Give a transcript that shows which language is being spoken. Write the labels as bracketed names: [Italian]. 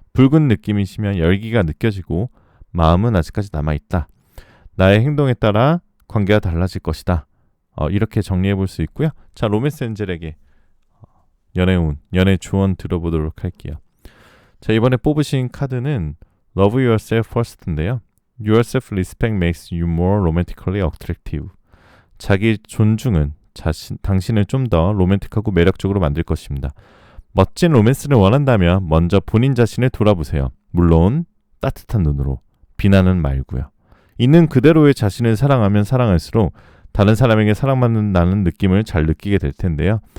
[Korean] 붉은 느낌이시면 열기가 느껴지고 마음은 아직까지 남아있다. 나의 행동에 따라 관계가 달라질 것이다. 이렇게 정리해 볼 수 있고요. 자, 로맨스 엔젤에게 연애운, 연애 조언 들어보도록 할게요. 자, 이번에 뽑으신 카드는 Love Yourself First인데요. [English] Your self-respect makes you more romantically attractive. [Korean] 자기 존중은 당신을 좀 더 로맨틱하고 매력적으로 만들 것입니다. 멋진 로맨스를 원한다면 먼저 본인 자신을 돌아보세요. 물론 따뜻한 눈으로, 비난은 말고요. 있는 그대로의 자신을 사랑하면 사랑할수록 다른 사람에게 사랑받는다는 느낌을 잘 느끼게 될 텐데요.